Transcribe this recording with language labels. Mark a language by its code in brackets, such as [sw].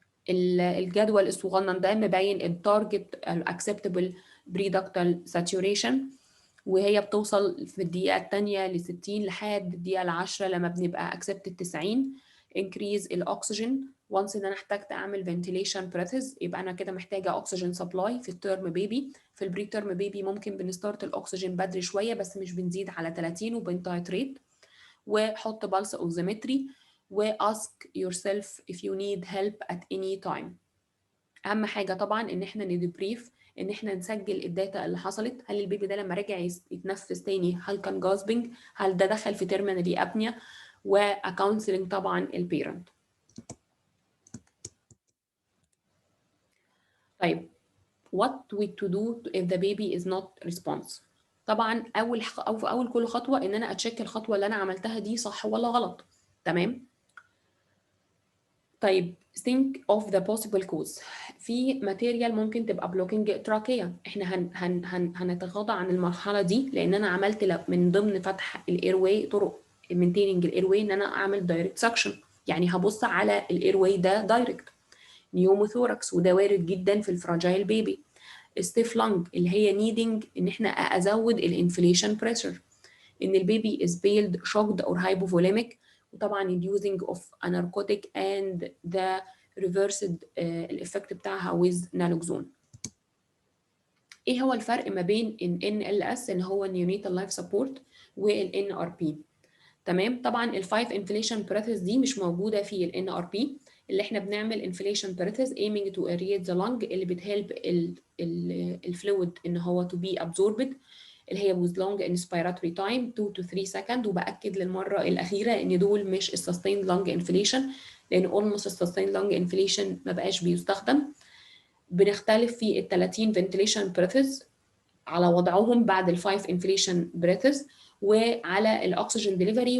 [ar] الجدول الصغنن ده مبين التارجت الاكسبتبل بريدكتال ساتوريشن، وهي بتوصل في الدقيقه الثانيه ل60 لحد الدقيقه ال10 لما بنبقى اكسبتد 90. انكريز الاكسجين وانس ان انا احتجت اعمل فنتيليشن بريثز، يبقى انا كده محتاجه اكسجين سبلاي في التيرم بيبي. في البري تيرم بيبي ممكن بنستارت الاكسجين بدري شويه بس مش بنزيد على 30 وبنتايتريت. وحط بالس اوكسيمتري واسك يور سيلف if you need help at any time. اهم حاجه طبعا ان احنا ندبريف، ان احنا نسجل الداتا اللي حصلت. هل البيبي ده لما رجع يتنفس تاني هل كان جاسبنج، هل ده دخل في تيرمينالي ابنيا، واكونسلنج طبعا البيرنت. [en] طيب what we to do if the baby is not response. [ar] طبعا اول كل خطوه ان انا اتشيك الخطوه اللي انا عملتها دي صح ولا غلط، تمام. [en] طيب think of the possible cause. [ar] في ماتيريال ممكن تبقى blocking تراكية، احنا هنتغاضى عن المرحلة دي لان انا عملت من ضمن فتح الايرواي طرق maintaining الايرواي ان انا اعمل دايركت سكشن، يعني هبص على الايرواي ده دايركت. نيوموثوركس وده وارد جدا في الفراجايل بيبي. ستيف لانج اللي هي نيدنج ان احنا ازود الانفليشن بريشر، ان البيبي is paled shocked or hypovolemic، وطبعا اليوزنج اوف اناركوتيك اند ذا ريفرسد الايفكت بتاعها with naloxone. ايه هو الفرق ما بين ال NLS اللي هو Neonatal Life Support وال NRP؟ تمام. طبعا الفايف انفليشن بريثز دي مش موجوده في ال NRP. اللي احنا بنعمل انفليشن بريثز aiming to aerate the lung اللي بتهلب الفلويد ان هو to be absorbed، اللي هي with long inspiratory time 2 to 3 second. وبأكد للمرة الأخيرة إن دول مش sustained lung inflation، لأن almost sustained lung inflation ما بقاش بيستخدم. بنختلف في ال 30 ventilation breaths على وضعهم بعد ال 5 inflation breaths وعلى الأكسجين ديليفري.